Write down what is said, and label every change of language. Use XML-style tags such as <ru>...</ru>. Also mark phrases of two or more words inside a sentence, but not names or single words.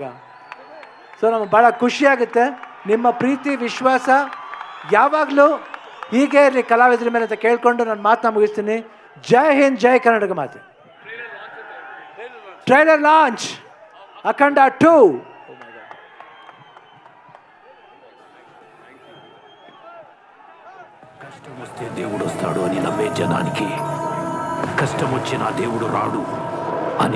<kn>ಸೊ ನಮಗೆ ಭಾಳ ಖುಷಿಯಾಗುತ್ತೆ. ನಿಮ್ಮ ಪ್ರೀತಿ ವಿಶ್ವಾಸ ಯಾವಾಗಲೂ ಹೀಗೆ ಇರಲಿ ಕಲಾವಿದರ ಮೇಲೆ ಅಂತ ಕೇಳಿಕೊಂಡು ನಾನು ಮಾತನ್ನ ಮುಗಿಸ್ತೀನಿ. ಜೈ ಹಿಂದ್, ಜೈ ಕರ್ನಾಟಕ ಮಾತೆ.</kn> <en>trailer launch</en> <kn>ಅಖಂಡ 2.</kn> <te>కష్టం వస్తే దేవుడు వస్తాడు అని నమ్మే జనానికి కష్టం వచ్చినా దేవుడు రాడు అని</te>